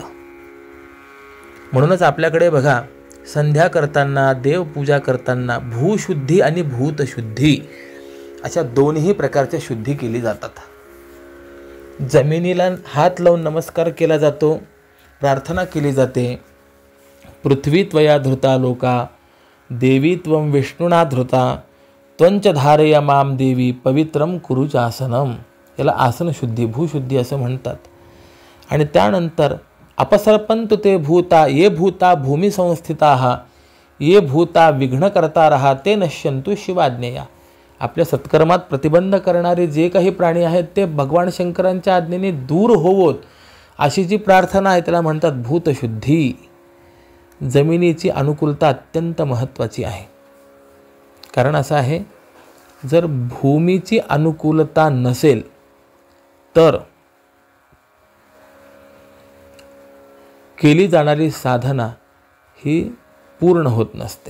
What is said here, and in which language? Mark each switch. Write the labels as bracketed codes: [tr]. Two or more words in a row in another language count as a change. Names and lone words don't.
[mr] म्हणूनच आपल्याकडे बघा, संध्या करताना, देवपूजा करताना भूशुद्धी आणि भूतशुद्धी अशा दोन्ही प्रकारच्या शुद्धी केली जातात. जमिनीला हात लावून नमस्कार केला जातो, प्रार्थना केली जाते. [sa] पृथ्वी त्वया धृता लोका, देवी त्वं विष्णुना धृता, त्वंच धारय माम देवी पवित्रम कुरुचासनम. [mr] याला आसनशुद्धी, भूशुद्धी असं म्हणतात. आणि त्यानंतर [sa] अपसर्पंतु ते भूता ये भूता भूमी संस्थिता ये भूता विघ्नकर्ता ते नश्यंतु शिवाज्ञेया. [mr] आपल्या सत्कर्मात प्रतिबंध करणारे जे काही प्राणी आहेत ते भगवान शंकरांच्या आज्ञेने दूर होवोत अशी जी प्रार्थना आहे त्याला म्हणतात भूतशुद्धी. जमिनीची अनुकूलता अत्यंत महत्त्वाची आहे. कारण असं आहे, जर भूमीची अनुकूलता नसेल तर केली जाणारी साधना ही पूर्ण होत नसते.